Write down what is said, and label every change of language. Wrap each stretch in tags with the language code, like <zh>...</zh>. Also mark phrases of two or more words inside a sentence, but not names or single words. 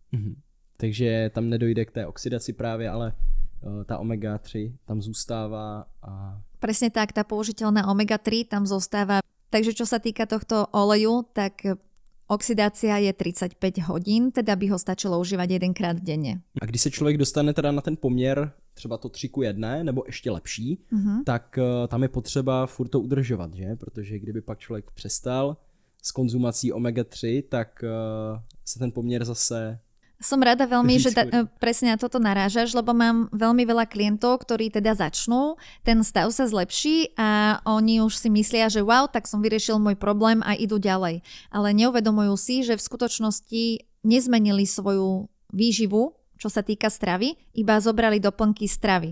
<cs>Takže tam nedojde k té oxidaci právě, ale ta omega-3 tam zůstává.</cs> <sk>Presne tak, tá použiteľná omega-3 tam zostáva. Takže čo sa týka tohto oleju, tak oxidácia je 35 hodín, teda by ho stačilo užívať 1-krát denne.</sk> <cs>A když se člověk dostane teda na ten poměr, třeba to 3:1, nebo ještě lepší, tak tam je potřeba furt to udržovat, že? Protože kdyby pak člověk přestal s konzumací omega-3, tak se ten poměr zase...</cs> <sk>Som rada veľmi, že presne na toto narážaš, lebo mám veľmi veľa klientov, ktorí teda začnú, ten stav sa zlepší a oni už si myslia, že wow, tak som vyriešil môj problém a idú ďalej. Ale neuvedomujú si, že v skutočnosti nezmenili svoju výživu, čo sa týka stravy, iba zobrali doplnky stravy.</sk>